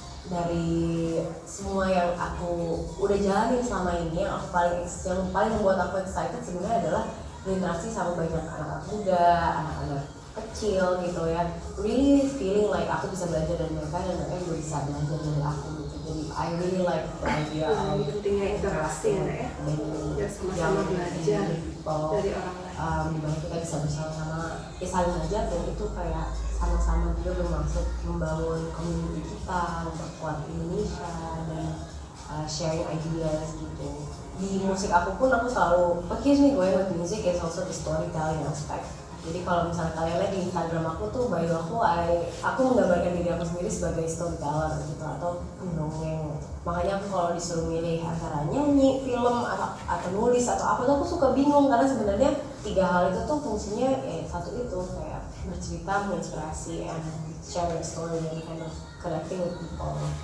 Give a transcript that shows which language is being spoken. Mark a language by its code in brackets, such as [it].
[id] Dari semua yang aku udah jalanin selama ini, yang paling membuat aku excited sebenarnya adalah berinteraksi sama banyak anak-anak muda, anak-anak kecil gitu ya, [en] really feeling like [id] aku bisa belajar dari mereka dan mereka juga bisa belajar dari aku gitu. Jadi [en] I really like the idea of [id] pentingnya interaksi ya, biar sama-sama belajar dari orang lain. Dimana kita bisa bersama-sama saling belajar dan itu kayak sama-sama juga bermaksud membangun community kita, memperkuat Indonesia dan [en] sharing ideas [id] gitu. Di musik aku pun aku selalu, [en] what keeps me going with music is also the storytelling aspect. [id] Jadi kalau misalnya kalian lihat di Instagram aku tuh, bio aku menggambarkan diri aku sendiri sebagai storyteller gitu atau pendongeng. Makanya aku kalau disuruh milih antara nyanyi, film, atau nulis atau apa tuh aku suka bingung karena sebenarnya 3 hal itu tuh fungsinya satu itu kayak bercerita, menginspirasi, [en] and sharing story and kind of connecting with people.